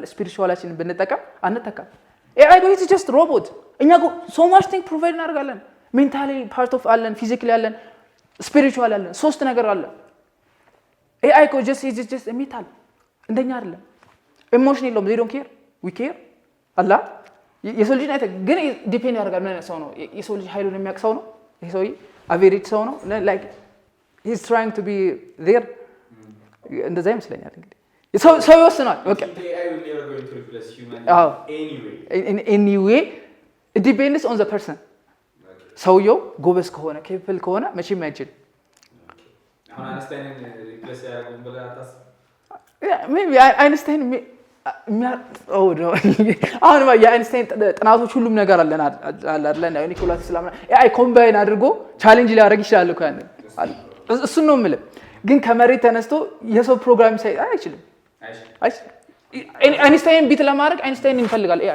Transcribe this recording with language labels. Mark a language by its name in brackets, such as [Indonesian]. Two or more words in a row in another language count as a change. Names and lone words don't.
[Amharic] ስፒሪቹዋላችንን ብንጠቀም አንተካም። [English] AI goes just robot። [Amharic] እኛ [English] so much thing provide [Amharic] እናደርጋለን። [English] mentally part of [Amharic] አለን፣ ፊዚካሊ አለን፣ ስፒሪቹዋል አለን። 3 ነገር አለ። ኤአይ እኮ [English] just metal [Amharic] እንደኛ አይደለም። ኢሞሽን የለውም። [English] they don't care we care [Amharic] አላ የሰው ልጅ አይተ ግን ዲፔንድ ያደርጋል። ምን አይነት ሰው ነው የሰው ልጅ? ኃይሉን የሚያውቅ ሰው ነው ይሄ ሰውዬ? አቬሬጅ ሰው ነው? [English] like he's trying to be there [Amharic] እንደዛ ይመስለኛል። እንግዲህ ሰው ይወስናል። በቃ [English] ኤአይ will never going to replace human in any way it depends on the person። [Amharic] ሰውየው ጎበዝ ከሆነ ኬፕል ከሆነ መቼም አይችልም። አሁን አንስታይንን ሪፕሌስ ያደርጉን ብለህ አታስብ። ሜቢ አይንስታይን አሁን የአይንስታይን ጥናቶች ሁሉም ነገር አለን አይደል? ኒኮላ ቴስላ [English] AI combine [Amharic] አድርጎ ቻሌንጅ ሊያደርግ ይችላል እኮ ያንን እሱን ነው የምልህ። ግን ከመሬት ተነስቶ የሰው ፕሮግራም አይችልም። አይንስታይን ቢት ለማድረግ አይንስታይን ይፈልጋል ኤአይ።